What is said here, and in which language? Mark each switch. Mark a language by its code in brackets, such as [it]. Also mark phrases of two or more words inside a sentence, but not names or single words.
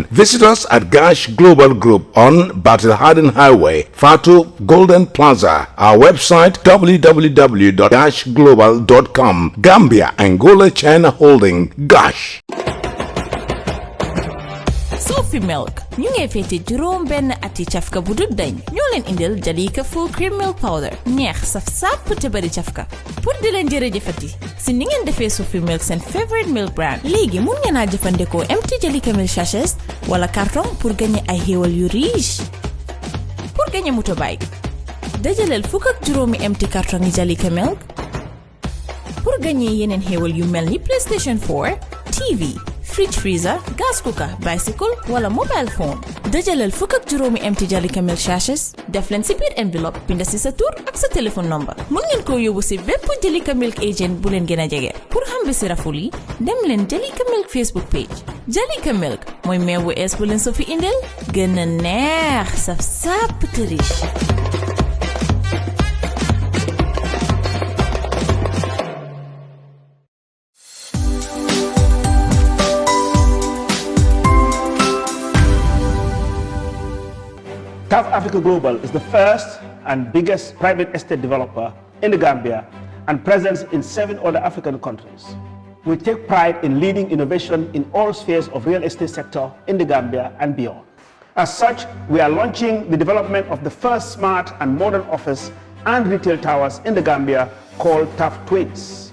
[en] Visit us at GASH Global Group on Battle Harden Highway, Fatu Golden Plaza. Our website www.gashglobal.com. Gambia, Angola, China Holding, GASH. [wo] Sophie Milk ñu ngi fété juroom benn ati cafka bu dut dañ ñoo leen indil Jalika [en] full cream milk powder [wo] neex saf sàpp te bari cafka pour di leen jërëjëfati si ni ngeen defee Sophie Milk seen [en] favorite milk brand. [wo] Léegi mun ngeen a jëfandikoo [en] empty Jalika milk sachets [wo] wala carton [fr] pour gagner [wo] ay xéewal yu riche. [fr] Pour gagner [wo] motorbike, dajaleel fukk ak juróomi [en] empty carton [wo] yi Jalika milk. [fr] Pour gagner [wo] yeneen xéewal yu mel ni [en] PlayStation 4, TV, fridge freezer gas cooker bicycle [wo] wala [en] mobile phone [wo] dajalal fukk ak juróomi [en] empty Jalika milk sachets [wo] def leen ci biir enveloppe binda ci sa tur ak sa [en] téléphone number [wo] mën ngeen ko yóbbu ci bépp Jalika milk agent bu leen gën a jege pour xam bi ci raful yi dem leen Jalika milk Facebook page Jalika milk mooy meew bu ees bu leen so fi indil gën a neex saf sàpp te riche. [en] CAF Africa Global is the first and biggest private estate developer in the Gambia and present in 7 other African countries. We take pride in leading innovation in all spheres of real estate sector in the Gambia and beyond. As such, we are launching the development of the first smart and modern office and retail towers in the Gambia called TAF Twins.